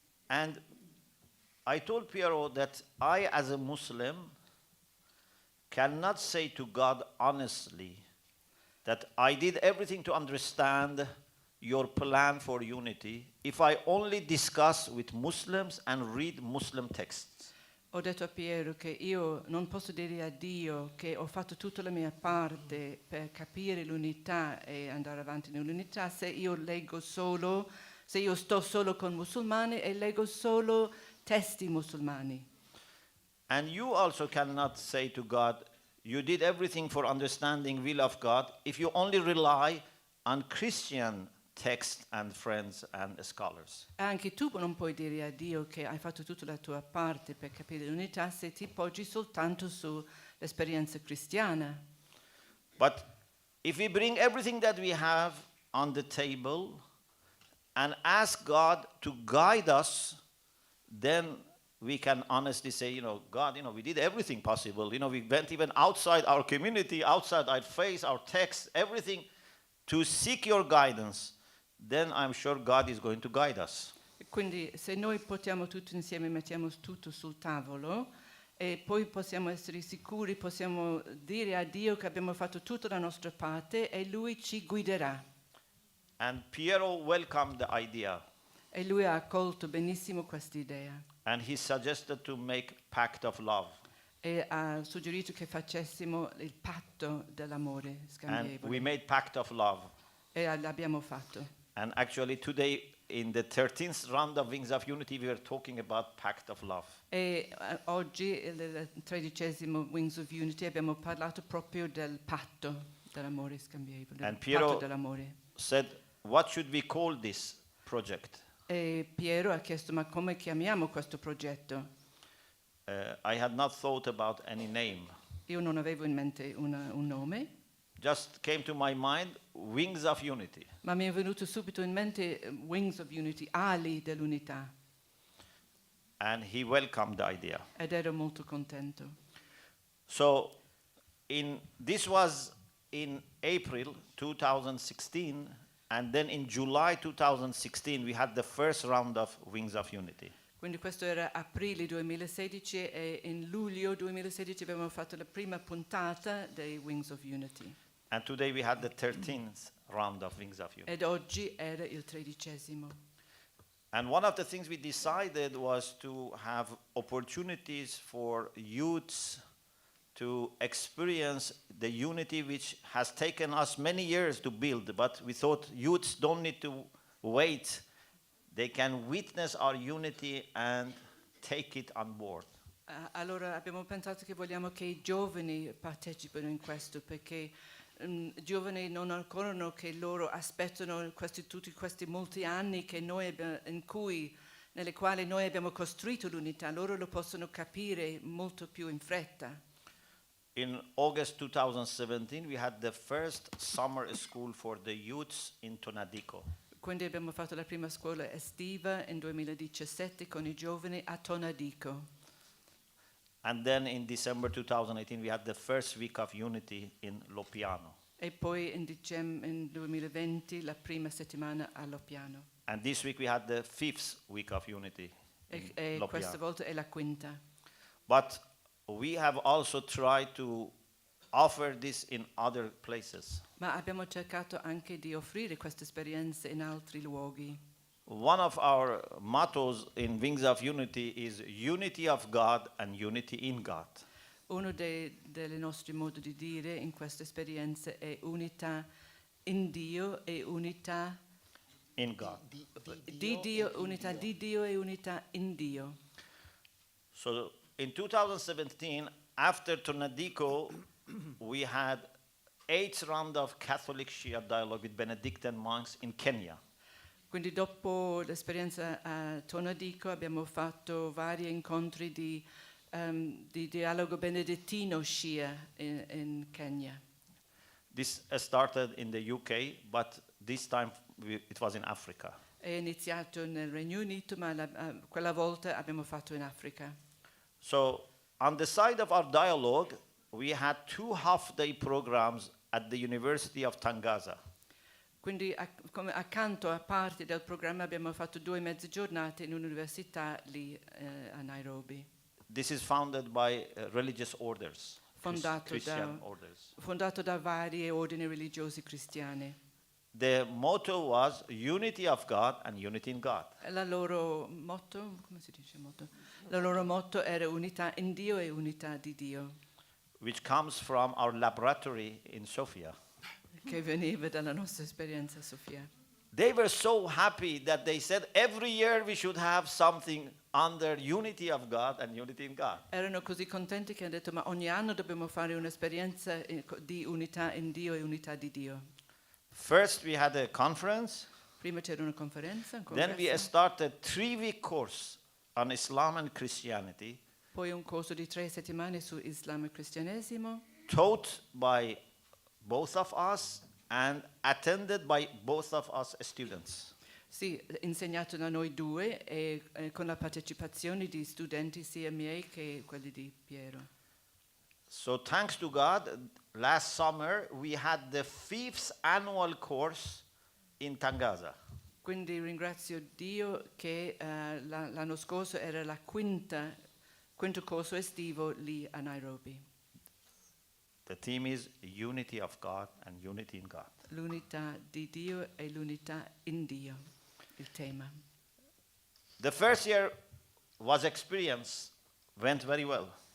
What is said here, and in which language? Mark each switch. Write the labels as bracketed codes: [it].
[en] And I told Piero that I, as a Muslim, cannot say to God honestly that I did everything to understand your plan for unity if I only discuss with Muslims and read Muslim texts. [it] Ho detto a Piero che io non posso dire a Dio che ho fatto tutta la mia parte per capire l'unità e andare avanti nell'unità se io sto solo con musulmani e leggo solo testi musulmani. [en] And you also cannot say to God, you did everything for understanding will of God if you only rely on Christian texts and friends and scholars. [it] Anche tu non puoi dire a Dio che hai fatto tutta la tua parte per capire l'unità se ti poggi soltanto sull'esperienza cristiana. [en] But if we bring everything that we have on the table and ask God to guide us, then we can honestly say, God, we did everything possible. We went even outside our community, outside our faith, our text, everything to seek your guidance. Then I'm sure God is going to guide us. [it] Quindi se noi portiamo tutto insieme, mettiamo tutto sul tavolo e poi possiamo essere sicuri, possiamo dire a Dio che abbiamo fatto tutta la nostra parte e Lui ci guiderà. [en] And Piero welcomed the idea. [it] E lui ha accolto benissimo quest'idea. [en] And he suggested to make pact of love. [it] E ha suggerito che facessimo il patto dell'amore [en] And [it] scambievole. [en] we made pact of love. [it] E l'abbiamo fatto. [en] And actually today, in the 13th round of Wings of Unity, we were talking about pact of love. [it] E oggi, il 13° Wings of Unity, abbiamo parlato proprio del patto dell'amore scambievole. [en] And [it] Del [en] Piero [it] patto dell'amore. [en] said, what should we call this project? [it] E Piero ha chiesto, ma come chiamiamo questo progetto? [en] I had not thought about any name. [it] Io non avevo in mente un nome. [en] just came to my mind Wings of Unity. [it] Ma mi è venuto subito in mente Wings of Unity, ali dell'unità, [en] And he welcomed the idea. [it] ed ero molto contento. [en] So this was in April 2016, and then in July 2016 we had the first round of Wings of Unity. [it] Quindi questo era aprile 2016 e in luglio 2016 abbiamo fatto la prima puntata dei Wings of Unity. [en] And today we had the 13th round of Wings of Unity. [it] Ed oggi era il 13°. [en] And one of the things we decided was to have opportunities for youths to experience the unity which has taken us many years to build, but we thought youths don't need to wait. They can witness our unity and take it on board. [it] Allora abbiamo pensato che vogliamo che i giovani partecipino in questo, perché i giovani non ancora che loro aspettano tutti questi molti anni che nelle quali noi abbiamo costruito l'unità, loro lo possono capire molto più in fretta. [en] In August 2017 we had the first summer school for the youths in Tonadico. [it] Quindi abbiamo fatto la prima scuola estiva in 2017 con i giovani a Tonadico. [en] And then in December 2018 we had the first week of unity in Loppiano. [it] E poi in 2020 la prima settimana a Loppiano. [en] And this week we had the fifth week of unity in [it] E questa [en] Loppiano. [it] volta è la quinta. [en] But we have also tried to offer this in other places. [it] Ma abbiamo cercato anche di offrire queste esperienze in altri luoghi. [en] One of our mottos in Wings of Unity is unity of God and unity in God. [it] Uno dei nostri modi di dire in queste esperienze è unità in Dio e unità [en] In God. [it] di Dio, unità di Dio e unità in Dio. [en] So in 2017, after Tonadico, we had 8th round of Catholic Shia dialogue with Benedictine monks in Kenya. [it] Quindi dopo l'esperienza a Tonadico abbiamo fatto vari incontri di dialogo benedettino Shia in Kenya. [en] This started in the UK, but this time it was in Africa. [it] È iniziato nel Regno Unito, ma quella volta abbiamo fatto in Africa. [en] So on the side of our dialogue, we had 2 half-day programs at the University of Tangaza. [it] Quindi accanto a parte del programma abbiamo fatto 2 mezze giornate in un'università lì a Nairobi, [en] This is founded by religious orders, Christian orders. [it] fondato da varie ordini religiosi cristiani. [en] The motto was unity of God and unity in God. [it] La loro motto, come si dice motto? La loro motto era unità in Dio e unità di Dio, [en] Which comes from our laboratory in Sophia. [it] che veniva dalla nostra esperienza a Sofia. [en] They were so happy that they said every year we should have something under unity of God and unity in God. [it] Erano così contenti che hanno detto ma ogni anno dobbiamo fare un'esperienza di unità in Dio e unità di Dio. [en] First we had a conference, [it] Prima c'era una conferenza, un [en] then we [it] congresso, [en] started 3-week course on Islam and Christianity, [it] poi un corso di 3 settimane su Islam e cristianesimo, [en] taught by both of us and attended by both of us students. [it] sì, insegnato da noi due e con la partecipazione di studenti sia miei che quelli di Piero. [en] So thanks to God, last summer we had the 5th annual course in Tangaza. [it] Quindi ringrazio Dio che l'anno scorso era la quinto corso estivo lì a Nairobi. [en] The theme is unity of God and unity in God. [it] L'unità di Dio e l'unità in Dio, il tema. [en] The first year went very well.